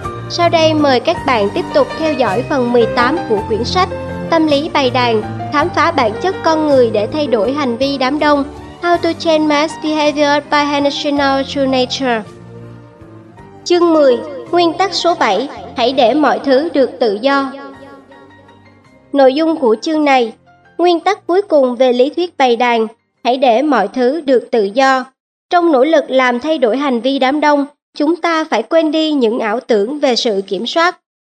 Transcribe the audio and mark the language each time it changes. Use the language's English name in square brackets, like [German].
[Vietnamese] Sau đây mời các bạn tiếp tục theo dõi phần 18 của quyển sách Tâm lý bầy đàn, khám phá bản chất con người để thay đổi hành vi đám đông. [English] How to change mass behavior by relational to nature. [Vietnamese] Chương 10, nguyên tắc số 7, hãy để mọi thứ được tự do. Nội dung của chương này, nguyên tắc cuối cùng về lý thuyết bầy đàn, hãy để mọi thứ được tự do. Trong nỗ lực làm thay đổi hành vi đám đông, chúng ta phải quên đi những ảo tưởng về sự kiểm soát.